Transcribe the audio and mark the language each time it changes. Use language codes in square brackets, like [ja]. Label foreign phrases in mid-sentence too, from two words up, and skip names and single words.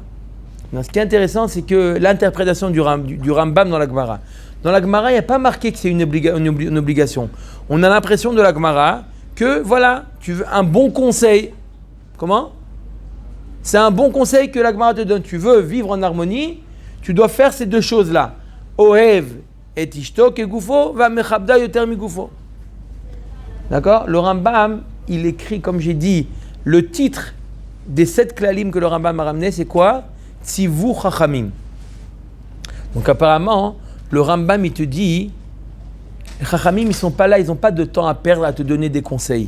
[fr] Ce qui est intéressant, c'est que l'interprétation du Rambam dans la Gemara. Dans la Gemara, il n'y a pas marqué que c'est une obligation. On a l'impression de la Gemara que voilà, tu veux un bon conseil. Comment? C'est un bon conseil que la Gemara te donne. Tu veux vivre en harmonie, tu dois faire ces deux choses-là. [he] אוהב את אשתו כגופו ומכבדה יותר מגופו. [fr] D'accord? Le Rambam, il écrit, comme j'ai dit, le titre des 7 klalim que le Rambam a ramené, c'est quoi? [he] ציוו חכמים. [fr] Donc apparemment, le Rambam, il te dit, les chachamim, ils sont pas là, ils n'ont pas de temps à perdre à te donner des conseils.